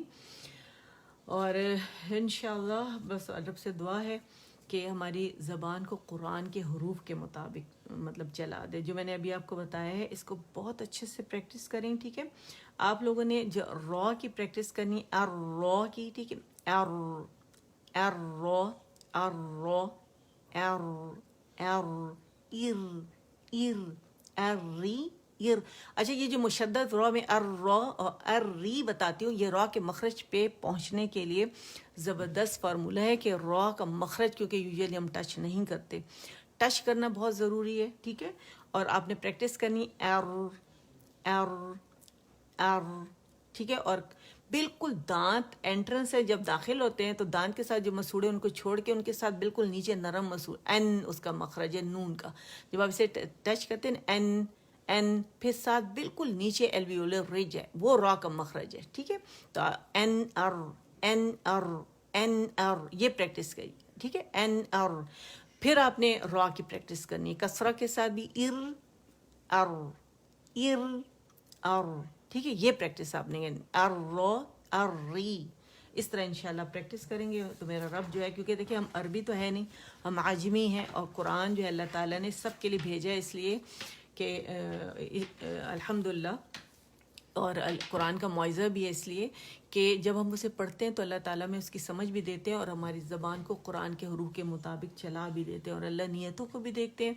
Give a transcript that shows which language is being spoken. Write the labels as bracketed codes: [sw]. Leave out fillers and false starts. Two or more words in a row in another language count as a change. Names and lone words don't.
[ur] اور انشاءاللہ بس رب سے دعا ہے کہ ہماری زبان کو قرآن کے حروف کے مطابق مطلب چلا دے. جو میں نے ابھی آپ کو بتایا ہے اس کو بہت اچھے سے پریکٹس کریں، ٹھیک ہے. آپ لوگوں نے جو را کی پریکٹس کرنی، آر را کی، ٹھیک ہے, आर, आर रॉ, आर रॉ, आर, आर, इर, इर, अर्री, इर। اچھا، یہ جو مشدد را میں ار را اور ار ری بتاتی ہوں، یہ را کے مخرج پہ پہنچنے کے لیے زبردست فارمولا ہے کہ را کا مخرج، کیونکہ یوزوئلی ہم ٹچ نہیں کرتے، ٹچ کرنا بہت ضروری ہے، ٹھیک ہے. اور آپ نے پریکٹس کرنی ار، ار، ار, एर, ٹھیک ہے. और بالکل دانت انٹرنس ہے، جب داخل ہوتے ہیں تو دانت کے ساتھ جو مسوڑے ان کو چھوڑ کے ان کے ساتھ بالکل نیچے نرم مسوڑ، این اس کا مخرج ہے نون کا، جب آپ اسے ٹچ کرتے ہیں این این، پھر ساتھ بالکل نیچے [en] alveolar ridge [ur] ہے، وہ را کا مخرج ہے، ٹھیک ہے؟ تو این ار این ار این ار، یہ پریکٹس کریے، ٹھیک ہے؟ این ار، پھر آپ نے را کی پریکٹس کرنی ہے کسرہ کے ساتھ بھی، ار ار ار ار، ٹھیک ہے؟ یہ پریکٹس آپ نے ار رو ار ری، اس طرح انشاءاللہ پریکٹس کریں گے تو میرا رب جو ہے، کیونکہ دیکھیں ہم عربی تو ہے نہیں، ہم عاجمی ہیں، اور قرآن جو ہے اللہ تعالیٰ نے سب کے لیے بھیجا ہے، اس لیے کہ الحمدللہ، اور قرآن کا معجزہ بھی ہے اس لیے کہ جب ہم اسے پڑھتے ہیں تو اللہ تعالیٰ میں اس کی سمجھ بھی دیتے ہیں، اور ہماری زبان کو قرآن کے حروف کے مطابق چلا بھی دیتے ہیں، اور اللہ نیتوں کو بھی دیکھتے ہیں۔